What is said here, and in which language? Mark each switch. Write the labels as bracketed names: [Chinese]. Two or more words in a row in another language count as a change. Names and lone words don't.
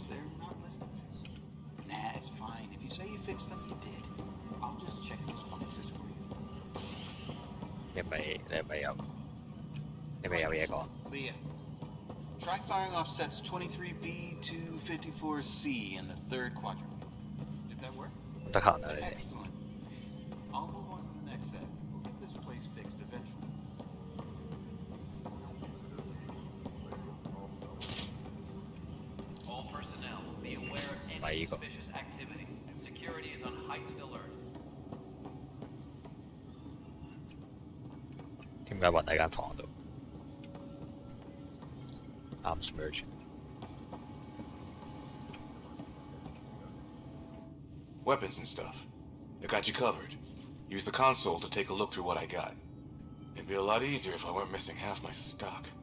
[English] They're not listed. Nah, it's fine. If you say you fixed them, you did. I'll just check those boxes for you. [Cantonese] 你咪有嘢講？ [English] Leah, try firing off sets 23B to 54C in the third quadrant. Did that work? [Cantonese] 得閒啊你哋。 [English] Excellent. I'll move on to the next set. We'll get this place fixed eventually. All personnel, be aware of any suspicious activity. Security is on heightened alert. [Cantonese] 點解暈喺間房度 ？ [English] Arms merge。 Weapons and stuff. I got you covered. Use the console to take a look through what I got. It'd be a lot easier if I weren't missing half my stock.